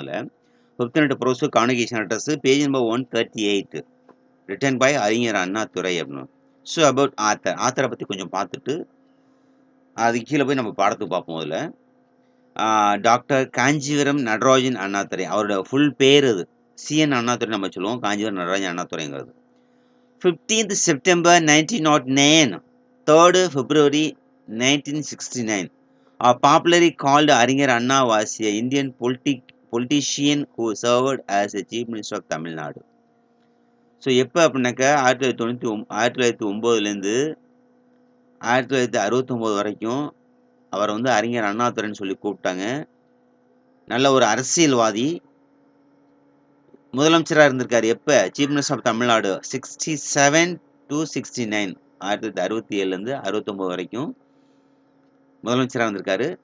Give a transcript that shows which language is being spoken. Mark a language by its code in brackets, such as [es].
[en] அதில் 5th unit prose convocation address page number 138 written by Arignar Annadurai அப்படின்னு. [ta] ஸோ அபவுட் ஆத்தரை பற்றி கொஞ்சம் பார்த்துட்டு அதுக்கு கீழே போய் நம்ம பாடத்துக்கு பார்ப்போம். அதில் டாக்டர் காஞ்சிபுரம் நடராஜன் அண்ணாதுரை, அவரோட ஃபுல் பேர் அது சிஎன் அண்ணாதுரை நம்ம சொல்லுவோம். Kanchipuram Natarajan அண்ணாதுரைங்கிறது. [en] 15th September 1909, 3rd February 1969, are popularly called Arignar Anna was a Indian politician who served as a chief minister of Tamil Nadu. [ta] So எப்போ அப்படின்னாக்கா 1909லேருந்து 1969 வரைக்கும் அவர் அறிஞர் அண்ணாதுரைன்னு சொல்லி கூப்பிட்டாங்க. நல்ல ஒரு அரசியல்வாதி, முதலமைச்சராக இருந்திருக்காரு. எப்போ? Chief minister of Tamil Nadu 67 to 69, 1967லேருந்து 69 வரைக்கும் முதலமைச்சராக இருந்திருக்காரு.